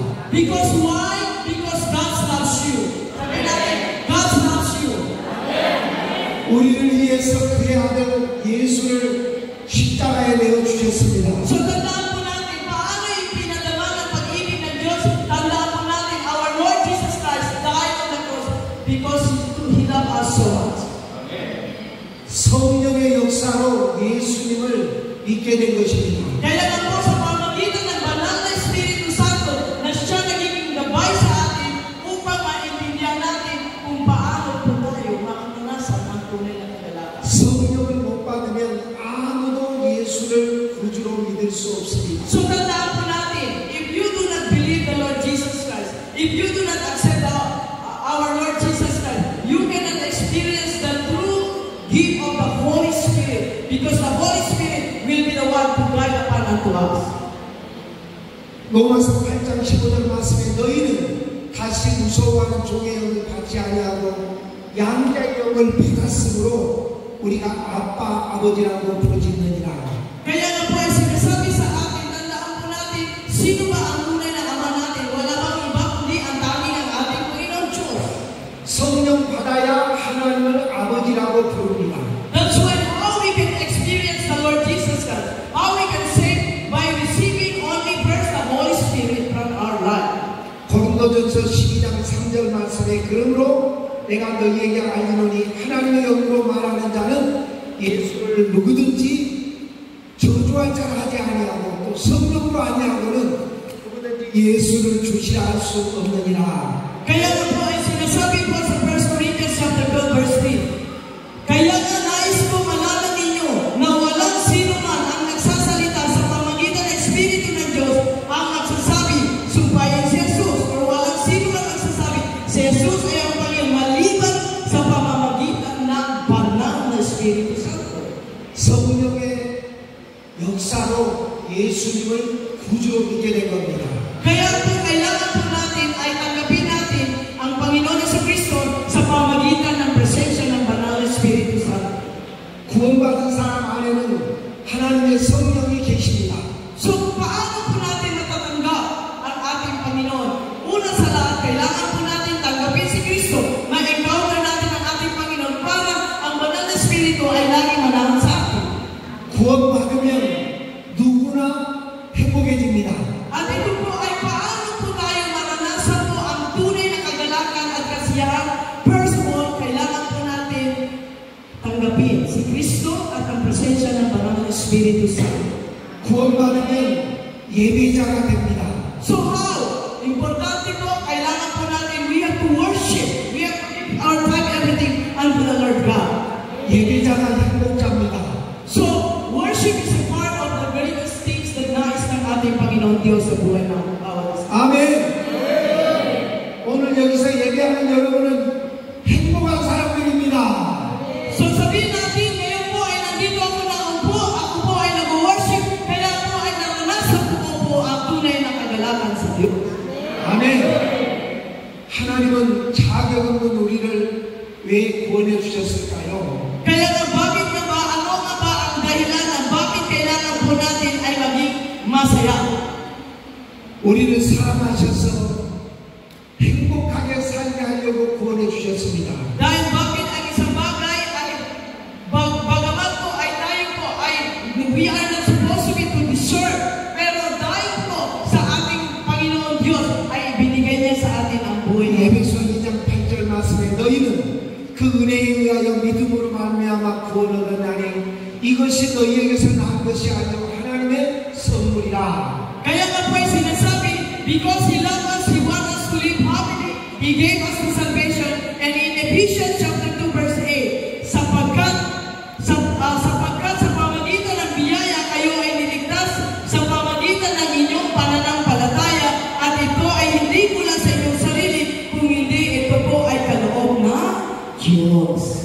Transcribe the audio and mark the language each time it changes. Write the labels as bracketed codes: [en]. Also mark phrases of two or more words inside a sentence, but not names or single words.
[en] Because why? Because God loves you. [tl] Sabi natin, [en] God loves you. [ko] 우리를 위해서 그의 아들 예수를 십자가에 내어주셨습니다. [tl] So tandaan po natin, paano ipinadama ng pag-ibig ng Diyos? Tandaan po natin, [en] our Lord Jesus Christ died on the cross because He loved us so much. [ko] 성령의 역사로 예수님을 믿게 된 것입니다. [tl] Kaya nga po sa pamamagitan ng banal na Espiritu Santo na siya nagiging gabay sa atin upang maintindihan natin kung paano po tayo makakanasan ang tunay na kagalakan. [ko] 성령을 못 받으면 아무도 예수를 구주로 믿을 수 없습니다. [tl] So tandaan po natin, [en] if you do not believe the Lord Jesus Christ, if you do not accept our Lord Jesus Christ, you cannot experience the true gift of the Holy Spirit because the Holy Spirit will be the one to guide upon unto us. [ko] 로마서 8장 15절 말씀에 너희는 다시 무서워하는 종의 영을 받지 아니하고 양자의 영을 받았으므로 우리가 아빠 아버지라고 부르짖느니라. [tl] Kaya nga po ay sinasabi sa atin, tandaan po natin, sino ba ang tunay na ama natin? Wala bang iba kundi ang tanging ang ating Panginoon Diyos. [ko] 성령 받아야 하나님을 아버지라고 부릅니다. [en] That's why how we can experience the Lord Jesus Christ. How we can say by receiving only first the Holy Spirit from our life. [ko] 고린도전서 12장 3절 말씀에 그러므로 내가 너희에게 알리노니 하나님의 영으로 말하는 자는 예수를 누구든지 저주할 자라 하지 아니하고 또 성령으로 아니하고는 누구든지 예수를 주시라 할 수 없느니라. [tl] Kaya nga po ay sinasabi po sa [en] 1 Corinthians chapter 12 verse 3. [tl] Kaya nga nais ko malaman ninyo na walang sino man ang nagsasalita sa pamamagitan ng Espiritu ng Diyos ang magsasabi, sumpayin si Jesus. Or walang sino man magsasabi, si Jesus ay ang Panginoon maliban sa pamamagitan ng banal na Espiritu Santo. [ko] 성령의 역사로 예수님을 구주로 믿게 된 겁니다. [tl] Kaya po kailangan po natin ay tanggapin natin ang Panginoon sa Kristo sa pamamagitan ng presensya ng banal na Espiritu Santo. [ko] 구원받은 사람 안에는 하나님의 성령이 계십니다. [tl] So, paano po natin matatanggap ang ating Panginoon? Una sa lahat, kailangan po natin tanggapin si Kristo. Ma-encounter natin ang ating Panginoon para ang banal na Espiritu ay laging manahan sa atin. [ko] 구원받으면 누구나 행복해집니다. [tl] At ito po ay paano po tayo maranasan po ang tunay na kagalakan at kasiyahan. [en] First of all, [tl] kailangan po natin tanggapin si Kristo at ang presensya ng banal na Espiritu Santo. [ko] 구원받으면 예배자가 됩니다. [en] So how? [tl] Importante po, kailangan po natin, [en] we have to worship. We have to give our time, everything unto the Lord God. [ko] 예배자가 행복자입니다. [en] So, worship is a part of the greatest things that [tl] nais ng ating Panginoon Diyos sa buhay ng bawat isa. [ko] 아멘. 오늘 여기서 예배하는 여러분은 행복한 사람들입니다. [tl] So, sabihin natin, ngayon po ay nandito ako po ay nag-worship, kaya po ay naranasan po ang tunay na kagalakan sa Diyos. [ko] 아멘. 하나님은 자격 없는 우리를 왜 구원해 주셨을까요? [tl] Kaya nga, bakit nga ba, ano nga ba ang dahilan na bakit kailangan po natin ay maging masaya? [ko] 우리를 사랑하셔서 행복하게 살게 하려고 구원해 주셨습니다. [tl] Dahil bakit ang isang bagay ay bagamat po ay tayo po ay [en] we are not supposed to be to deserve, [tl] pero dahil po sa ating Panginoon Diyos ay ibinigay niya sa atin ang buhay niya. [ko] 에베소 2장 8절 말씀에 너희는 그 은혜에 의하여 믿음으로 말미암아 구원을 얻으나니 이것이 너희에게서 난 것이 아니고 하나님의 선물이라. [tl] Kaya nga po ay sinasabi, [en] because He loved us, He wants us to live happily. He gave us the salvation. And in Ephesians chapter 2 verse 8, [tl] sapagkat sa pamagitan ng biyaya kayo ay niligtas sa pamagitan ng inyong pananampalataya, at ito ay hindi mula sa inyong sarili, kung hindi ito po ay kaloob na Diyos.